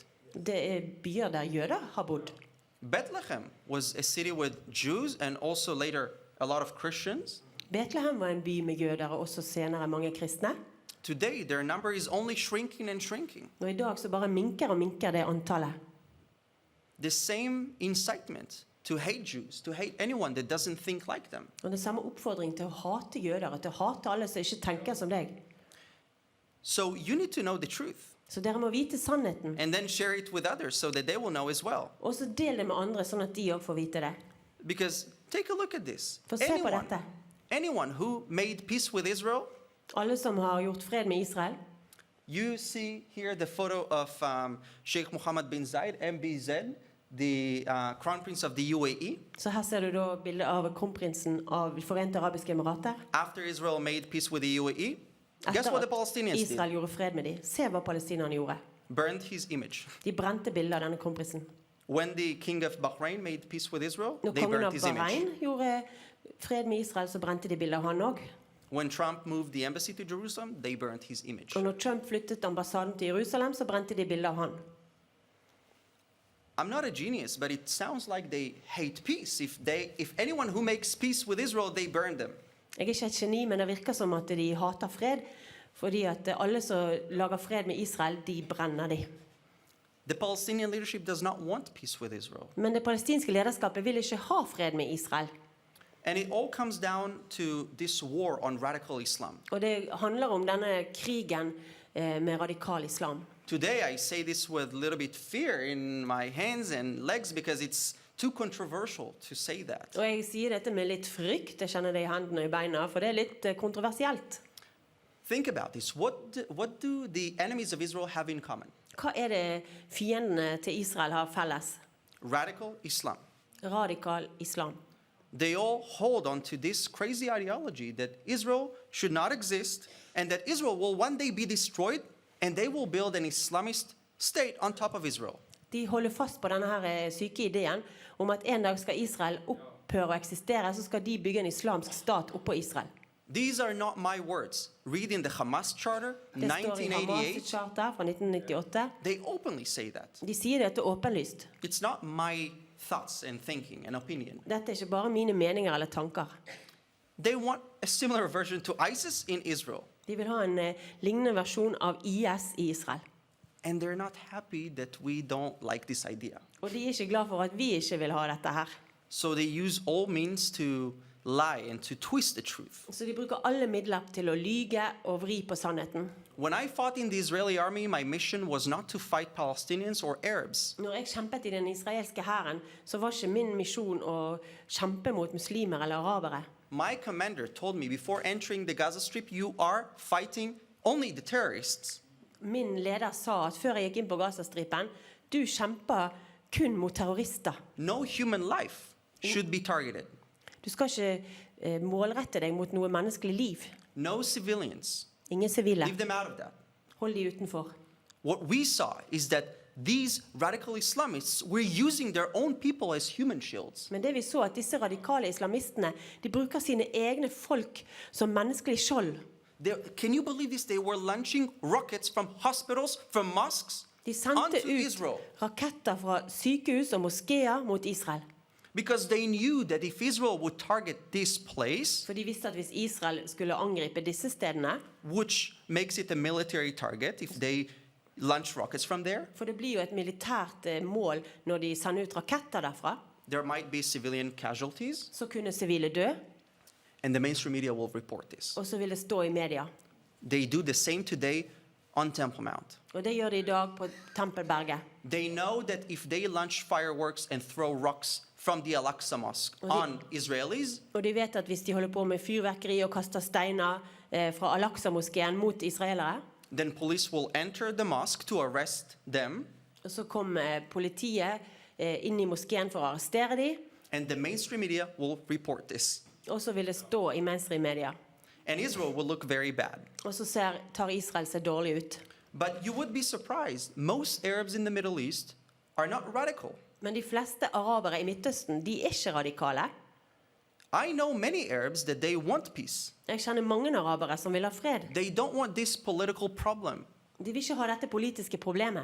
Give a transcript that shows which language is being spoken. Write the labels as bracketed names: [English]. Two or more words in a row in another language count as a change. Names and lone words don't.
[Norwegian] Det byer der jøder har bodd. [English] Bethlehem was a city with Jews and also later a lot of Christians. [Norwegian] Betlehem var en by med jøder og også senere mange kristne. [English] Today, their number is only shrinking and shrinking. [Norwegian] Og i dag så bare minker og minker det antallet. [English] The same incitement to hate Jews, to hate anyone that doesn't think like them. [Norwegian] Og det samme oppfordring til å hate jøder, og til å hate alle som ikke tenker som deg. [English] So you need to know the truth [Norwegian] Så dere må vite sannheten. [English] and then share it with others so that they will know as well. [Norwegian] Og så del det med andre, sånn at de også får vite det. [English] Because take a look at this. [Norwegian] For se på dette. [English] Anyone who made peace with Israel, [Norwegian] Alle som har gjort fred med Israel. [English] you see here the photo of Sheikh Mohammed bin Zayed, MBZ, the crown prince of the UAE. [Norwegian] Så her ser du da bildet av kronprinsen av Forente Arabiske Emirater. [English] After Israel made peace with the UAE, guess [Norwegian] Etter [English] what the [Norwegian] at [English] Palestinians [Norwegian] Israel [English] did? [Norwegian] gjorde fred med dem. Se hva palestinerne gjorde. [English] Burned his image. [Norwegian] De brente bildet av denne kronprinsen. [English] When the king of Bahrain made peace with Israel, [Norwegian] Når [English] they [Norwegian] kongen [English] burned [Norwegian] av [English] his image. [Norwegian] Bahrain gjorde fred med Israel, så brente de bildet av han også. [English] When Trump moved the embassy to Jerusalem, they burned his image. [Norwegian] Og når Trump flyttet ambassaden til Jerusalem, så brente de bildet av han. [English] I'm not a genius, but it sounds like they hate peace. If anyone who makes peace with Israel, they burn them. [Norwegian] Jeg er ikke et geni, men det virker som at de hater fred, fordi at alle som lager fred med Israel, de brenner de. [English] The Palestinian leadership does not want peace with Israel. [Norwegian] Men det palestinske lederskapet vil ikke ha fred med Israel. [English] And it all comes down to this war on radical Islam. [Norwegian] Og det handler om denne krigen med radikal islam. [English] Today, I say this with a little bit fear in my hands and legs because it's too controversial to say that. [Norwegian] Og jeg sier dette med litt frykt, jeg kjenner det i hendene og i beina, for det er litt kontroversielt. [English] Think about this. What do the enemies of Israel have in common? [Norwegian] Hva er det fiendene til Israel har felles? [English] Radical Islam. [Norwegian] Radikal islam. [English] They all hold on to this crazy ideology that Israel should not exist and that Israel will one day be destroyed and they will build an Islamist state on top of Israel. [Norwegian] De holder fast på denne her syke ideen om at en dag skal Israel opphøre å eksistere, så skal de bygge en islamsk stat oppå Israel. [English] These are not my words. Read in the Hamas Charter, [Norwegian] Det står i Hamas [English] 1988. [Norwegian] charter fra 1998. [English] They openly say that. [Norwegian] De sier dette åpenlyst. [English] It's not my thoughts and thinking and opinion. [Norwegian] Dette er ikke bare mine meninger eller tanker. [English] They want a similar version to ISIS in Israel. [Norwegian] De vil ha en lignende versjon av IS i Israel. [English] And they're not happy that we don't like this idea. [Norwegian] Og de er ikke glad for at vi ikke vil ha dette her. [English] So they use all means to lie and to twist the truth. [Norwegian] Så de bruker alle midler til å lyge og vri på sannheten. [English] When I fought in the Israeli army, my mission was not to fight Palestinians or Arabs. [Norwegian] Når jeg kjempet i den israelske hæren, så var ikke min misjon å kjempe mot muslimer eller arabere. [English] My commander told me before entering the Gaza Strip, you are fighting only the terrorists. [Norwegian] Min leder sa at før jeg gikk inn på Gazastripen, du kjemper kun mot terrorister. [English] No human life should be targeted. [Norwegian] Du skal ikke målrette deg mot noe menneskelig liv. [English] No civilians. [Norwegian] Ingen sivile. [English] Leave them out of that. [Norwegian] Hold de utenfor. [English] What we saw is that these radical Islamists were using their own people as human shields. [Norwegian] Men det vi så at disse radikale islamistene, de bruker sine egne folk som menneskelig skjold. [English] Can you believe this? They were launching rockets from hospitals, from mosques, [Norwegian] De sendte [English] onto [Norwegian] ut [English] Israel. [Norwegian] raketter fra sykehus og moskeer mot Israel. [English] Because they knew that if Israel would target this place, [Norwegian] For de visste at hvis Israel skulle angripe disse stedene, [English] which makes it a military target if they launch rockets from there, [Norwegian] for det blir jo et militært mål når de sender ut raketter derfra, [English] there might be civilian casualties, [Norwegian] så kunne sivile dø, [English] and the mainstream media will report this. [Norwegian] og så vil det stå i media. [English] They do the same today on Temple Mount. [Norwegian] Og det gjør de i dag på Tempelberget. [English] They know that if they launch fireworks and throw rocks from the Al-Aqsa Mosque on Israelis, [Norwegian] Og de vet at hvis de holder på med fyrverkeri og kaster steiner fra Al-Aqsa-moskeen mot israelere, [English] then police will enter the mosque to arrest them, [Norwegian] og så kommer politiet inn i moskeen for å arrestere dem, [English] and the mainstream media will report this. [Norwegian] og så vil det stå i mainstream-media. [English] And Israel will look very bad. [Norwegian] Og så tar Israel seg dårlig ut. [English] But you would be surprised. Most Arabs in the Middle East are not radical. [Norwegian] Men de fleste arabere i Midtøsten, de er ikke radikale. [English] I know many Arabs that they want peace. [Norwegian] Jeg kjenner mange arabere som vil ha fred. [English] They don't want this political problem. [Norwegian] De vil ikke ha dette politiske problemet.